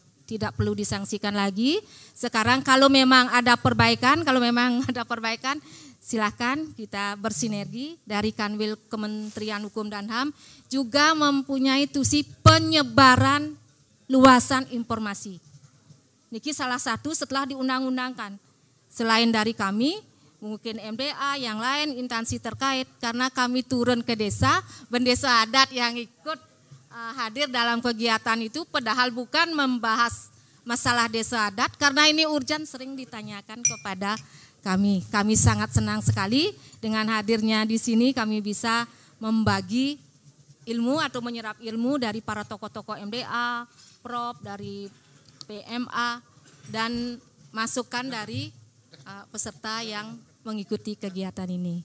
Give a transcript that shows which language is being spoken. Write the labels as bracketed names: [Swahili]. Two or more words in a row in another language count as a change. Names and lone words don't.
[Indonesian] Tidak perlu disangsikan lagi. Sekarang kalau memang ada perbaikan, silakan kita bersinergi dari Kanwil Kementerian Hukum dan HAM juga mempunyai tusi penyebaran luasan informasi. Niki salah satu setelah diundang-undangkan. Selain dari kami, mungkin MDA, yang lain instansi terkait, karena kami turun ke desa, bendesa adat yang ikut hadir dalam kegiatan itu, padahal bukan membahas masalah desa adat, karena ini urgent sering ditanyakan kepada kami. Kami sangat senang sekali dengan hadirnya di sini, kami bisa membagi ilmu atau menyerap ilmu dari para tokoh-tokoh MDA, Prop, dari PMA, dan masukan dari peserta yang mengikuti kegiatan ini.